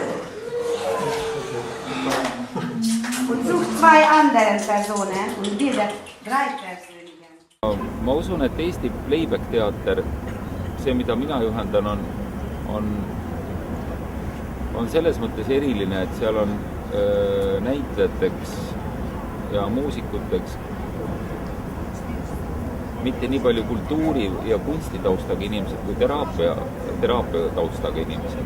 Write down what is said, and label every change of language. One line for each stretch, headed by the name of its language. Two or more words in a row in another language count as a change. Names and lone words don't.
German: Und sucht zwei andere Personen und bildet 3 Personen.
Estonian: Ma usun, et Eesti playback teater, see, mida mina juhendan, on selles mõttes eriline, et seal on näitlejateks ja muusikuteks mitte nii palju kultuuri- ja kunstitaustaga inimesed kui teraapia taustaga inimesed.